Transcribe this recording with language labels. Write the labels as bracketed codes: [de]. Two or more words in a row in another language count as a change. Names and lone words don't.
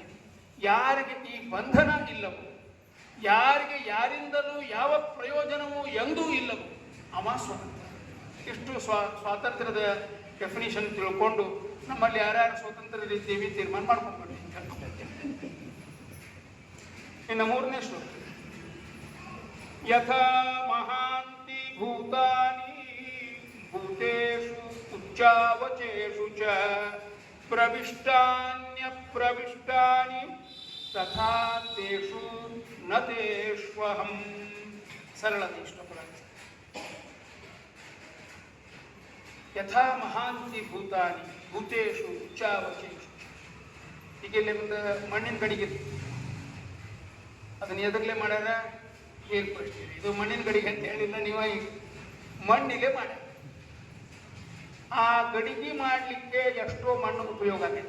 [kn] ಯಾರಿಗೆ ಈ ಬಂಧನ ಇಲ್ಲವೋ, ಯಾರಿಗೆ ಯಾರಿಂದಲೂ ಯಾವ ಪ್ರಯೋಜನವೂ ಎಂದೂ ಇಲ್ಲವೋ ಅವ ಸ್ವತಂತ್ರ. ಇಷ್ಟು ಸ್ವಾತಂತ್ರ್ಯದ ಡೆಫಿನಿಷನ್ ತಿಳ್ಕೊಂಡು ನಮ್ಮಲ್ಲಿ ಯಾರ್ಯಾರು ಸ್ವತಂತ್ರರಿದ್ದೀವಿ ತೀರ್ಮಾನ ಮಾಡ್ಕೊಂಡ್ಬಿಡಿ. ಇನ್ನು 3ನೇ ಶ್ಲೋಕ, [sa] ಯಥಾ ಮಹಾಂತಿ ಭೂತಾನಿ ಭೂತೇಷು ಉಚ್ಚಾವಚೇಷು ಚ ಪ್ರವಿಷ್ಟಾನ್ಯಪ್ರವಿಷ್ಟಾನಿ ತಥಾ ತೇಷು ನ ತೇಷ್ವಹಂ. [kn] ಸರಳತೆ ಶ್ಲೋಕ. [sa] ಯಥಾ ಮಹಾಂತಿ ಭೂತಾನಿ ಭೂತೇಷು ಉಚ್ಚಾವಚೇಷು. [kn] ಈಗ ಇಲ್ಲಿ ಒಂದು ಮಣ್ಣಿನ ಗಡಿಗೆ, ಅದನ್ನ ಎದುರ್ಲೆ ಮಾಡ್ಯಾರ, ಏರ್ಪಡಿಸ್ತೀರಿ. ಇದು ಮಣ್ಣಿನ ಗಡಿಗೆ ಅಂತ ಹೇಳಿಲ್ಲ ನೀವು, ಈಗ ಮಣ್ಣಿಲೆ ಮಾಡ್ಯಾರ. ಆ ಗಡಿಗೆ ಮಾಡಲಿಕ್ಕೆ ಎಷ್ಟೋ ಮಣ್ಣು ಉಪಯೋಗ ಆಗೈತೆ.